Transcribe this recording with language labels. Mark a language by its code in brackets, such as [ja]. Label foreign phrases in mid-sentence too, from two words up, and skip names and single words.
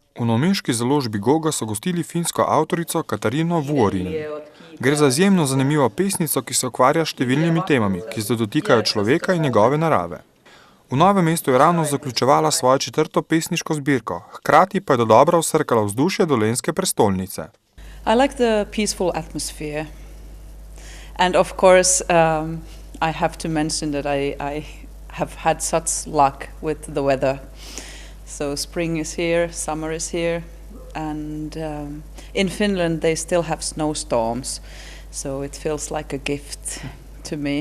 [sl] novomeški založbi Goga so gostili finsko avtorico Katariino Vuorinen. Gre za izjemno zanimivo pesnico, ki se ukvarja s številnimi temami, ki se dotikajo človeka in njegove narave. V Novem mestu je ravno zaključevala svojo 4. pesniško zbirko, hkrati pa je dodobra vsrkala vzdušje dolenjske prestolnice. [en] I like the peaceful atmosphere. And of course, I have to mention that I have had such luck with the weather. So spring is here, summer is here, and in Finland they still have snowstorms, so it feels like a gift to me.